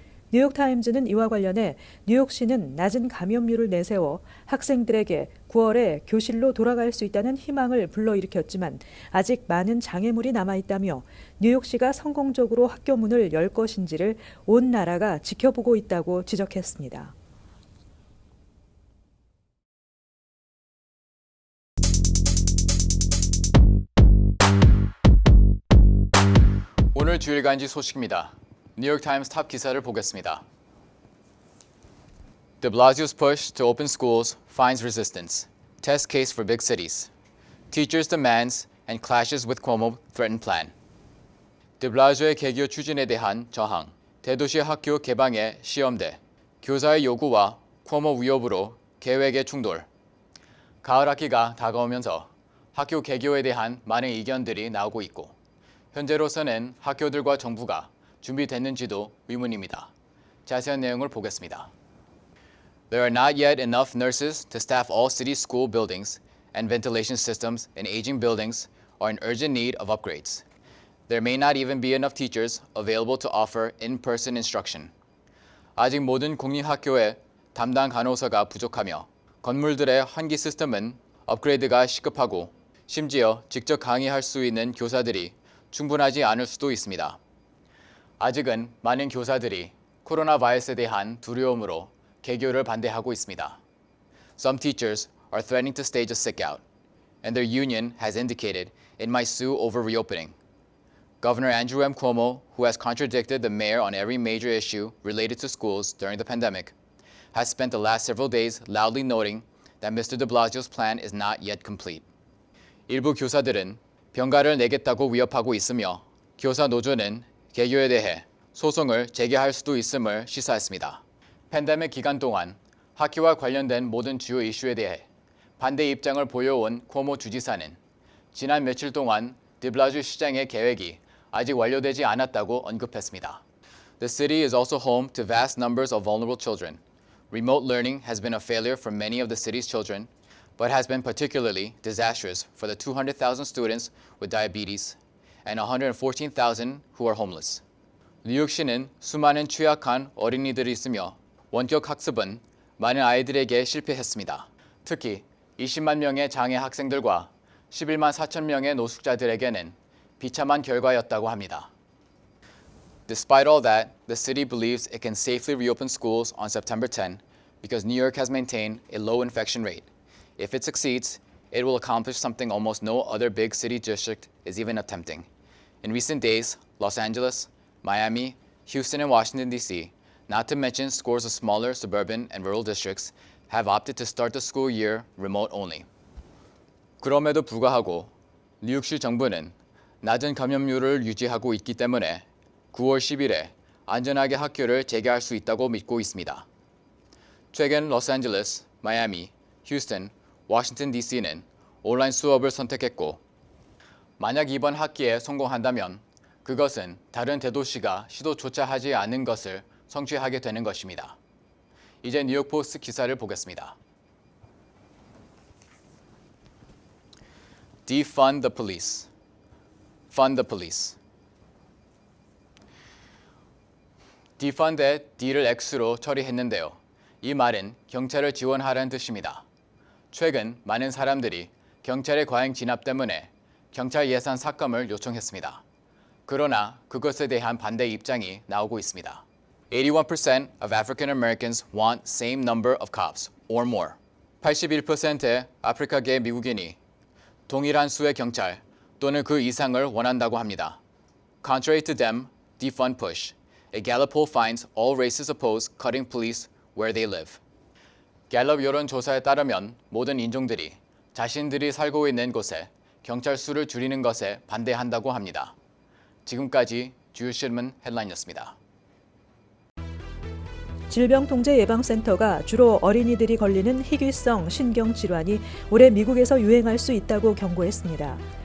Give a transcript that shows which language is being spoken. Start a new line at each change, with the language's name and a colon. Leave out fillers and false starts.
Korean: 뉴욕타임즈는 이와 관련해 뉴욕시는 낮은 감염률을 내세워 학생들에게 9월에 교실로 돌아갈 수 있다는 희망을 불러일으켰지만 아직 많은 장애물이 남아있다며 뉴욕시가 성공적으로 학교 문을 열 것인지를 온 나라가 지켜보고 있다고 지적했습니다. 오늘 주일간지 소식입니다. 뉴욕타임스 탑 기사를 보겠습니다.
English: De Blasio's push to open schools finds resistance. Test case for big cities. Teachers' demands and clashes with Cuomo threaten plan.
Korean: De Blasio의 개교 추진에 대한 저항, 대도시 학교 개방의 시험대, 교사의 요구와 Cuomo 위협으로 계획의 충돌. 가을 학기가 다가오면서 학교 개교에 대한 많은 의견들이 나오고 있고 현재로서는 학교들과 정부가 준비됐는지도 의문입니다. 자세한 내용을 보겠습니다.
English: There are not yet enough nurses to staff all city school buildings, and ventilation systems in aging buildings are in urgent need of upgrades. There may not even be enough teachers available to offer in-person instruction.
Korean: 아직 모든 공립학교에 담당 간호사가 부족하며 건물들의 환기 시스템은 업그레이드가 시급하고 심지어 직접 강의할 수 있는 교사들이 충분하지 않을 수도 있습니다. 아직은 많은 교사들이 코로나 바이러스에 대한 두려움으로 개교를 반대하고 있습니다.
English: Some teachers are threatening to stage a sick-out, and their union has indicated it might sue over reopening. Governor Andrew M. Cuomo, who has contradicted the mayor on every major issue related to schools during the pandemic, has spent the last several days loudly noting that Mr. de Blasio's plan is not yet complete.
Korean: 일부 교사들은 병가를 내겠다고 위협하고 있으며 교사 노조는 개교에 대해 소송을 제기할 수도 있음을 시사했습니다. 팬데믹 기간 동안 학교와 관련된 모든 주요 이슈에 대해 반대 입장을 보여온 쿠오모 주지사는 지난 며칠 동안 디블라주 시장의 계획이 아직 완료되지 않았다고 언급했습니다.
English: The city is also home to vast numbers of vulnerable children. Remote learning has been a failure for many of the city's children, but has been particularly disastrous for the 200,000 students with diabetes and 114,000 who are homeless.
Korean: 뉴욕시는 수많은 취약한 어린이들이 있으며 원격 학습은 많은 아이들에게 실패했습니다. 특히 20만 명의 장애 학생들과 11만 4천 명의 노숙자들에게는 비참한 결과였다고 합니다.
English: Despite all that, the city believes it can safely reopen schools on September 10 because New York has maintained a low infection rate. If it succeeds, it will accomplish something almost no other big city district is even attempting. In recent days, Los Angeles, Miami, Houston, and Washington, D.C., not to mention scores of smaller suburban and rural districts, have opted to start the school year remote only.
Korean: 그럼에도 불구하고 뉴욕시 정부는 낮은 감염률을 유지하고 있기 때문에 9월 10일에 안전하게 학교를 재개할 수 있다고 믿고 있습니다. 최근 로스앤젤레스, 마이애미, 휴스턴, 워싱턴 DC는 온라인 수업을 선택했고 만약 이번 학기에 성공한다면 그것은 다른 대도시가 시도조차 하지 않은 것을 성취하게 되는 것입니다. 이제 뉴욕포스트 기사를 보겠습니다.
English: Defund the police. Fund the police.
Korean: Defund의 D를 X로 처리했는데요. 이 말은 경찰을 지원하라는 뜻입니다. 최근 많은 사람들이 경찰의 과잉 진압 때문에 경찰 예산 삭감을 요청했습니다. 그러나 그것에 대한 반대 입장이 나오고 있습니다.
English: 81% of African Americans want same number of cops or more.
Korean: 81%의 아프리카계 미국인이 동일한 수의 경찰 또는 그 이상을 원한다고 합니다.
English: Contrary to them, defund push. A Gallup poll finds all races oppose cutting police where they live.
Korean: 갤럽 여론조사에 따르면 모든 인종들이 자신들이 살고 있는 곳에 경찰 수를 줄이는 것에 반대한다고 합니다. 지금까지 주요 신문 헤드라인이었습니다. 질병통제예방센터가 주로 어린이들이 걸리는 희귀성 신경질환이 올해 미국에서 유행할 수 있다고 경고했습니다.